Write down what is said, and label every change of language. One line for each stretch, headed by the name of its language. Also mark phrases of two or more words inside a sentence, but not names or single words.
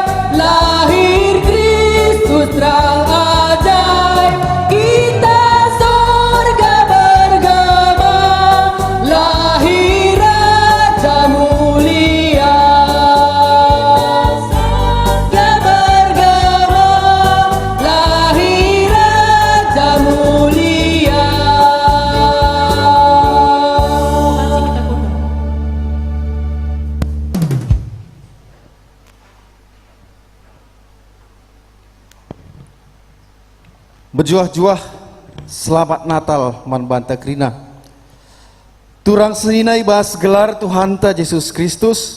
Indonesian: Lahir Kristus terang ajaib, kita sorga bergema, lahir Raja mulia. Sorga bergema, lahir Raja mulia. Masih kita kundur. Berjuah-juah selamat Natal Manbanta Krina.
Batak Karo: Turang seninai bahas gelar Tuhan ta Yesus Kristus.